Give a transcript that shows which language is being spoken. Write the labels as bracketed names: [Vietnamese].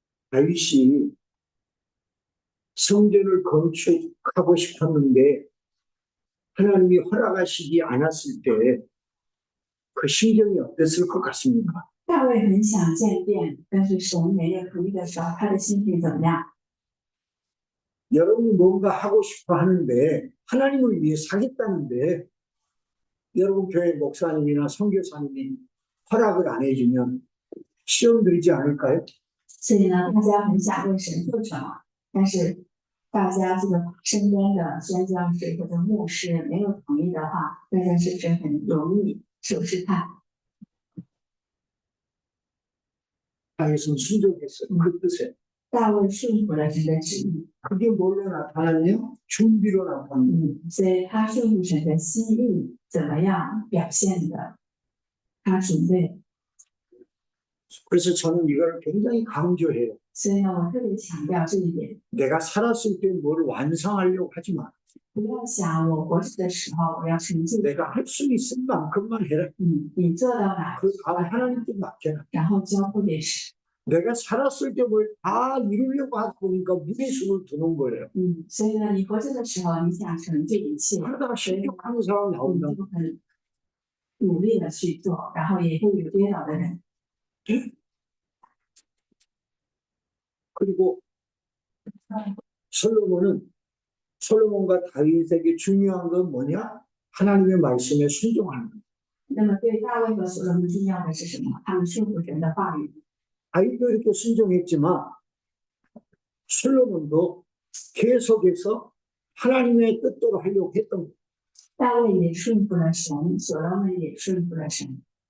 [Korean] 다윗이 성전을 건축하고 싶었는데 하나님이 허락하시지 않았을 때 그 심정이 어땠을 것 같습니까? [Chinese] 大卫很想建殿，但是神没有同意的时候，他的心情怎么样？ [Korean] 여러분이 뭔가 하고 싶어 하는데 하나님을 위해 사겠다는데 여러분 교회 목사님이나 선교사님이 허락을 안 해주면 시험 들지 않을까요? [Chinese] 所以呢，大家很想为神做什么，但是大家这个身边的宣教士或者牧师没有同意的话，大家是不是很容易受试探？ [Korean] 다윗은 순종했어요. 그 뜻에. [Chinese] 大卫顺服了神的旨意， [Korean] 그게 뭘로 나타났냐? 준비로 나타납니다. [Chinese] 所以他顺服神的心意怎么样表现的？他准备。 [Korean] 그래서 저는 이걸 굉장히 강조해요. [Chinese] 所以呢，我特别强调这一点， [Korean] 내가 살았을 때 뭘 완성하려고 하지 마. [Chinese] 不要想我活着的时候我要成就， [Korean] 내가 할 수 있을 만큼만 해라. [Chinese] 你做到哪， [Korean] 그 다음 하나님께 맡겨라. [Chinese] 然后交付给神。 [Korean] 내가 살았을 때 뭘 다 이루려고 하다 보니까 무리수를 두는 거예요. [Chinese] 所以呢，你活着的时候，你想成就一切， [Korean] 그러다가 실족하는 사람 [Chinese] 你 [Korean] 나온다. [Chinese] 就很努力的去做，然后也会有跌倒的人。 [Korean] 그리고 솔로몬과 다윗에게 중요한 건 뭐냐? 하나님의 말씀에 순종하는 것. [Chinese] 那么对大卫和所罗门重要的是什么？他们顺服神的话语。 [Korean] 다윗도 이렇게 순종했지만 솔로몬도 계속해서 하나님의 뜻대로 하려고 했던 거예요. [Chinese] 大卫也顺服了神，所罗门也顺服了神。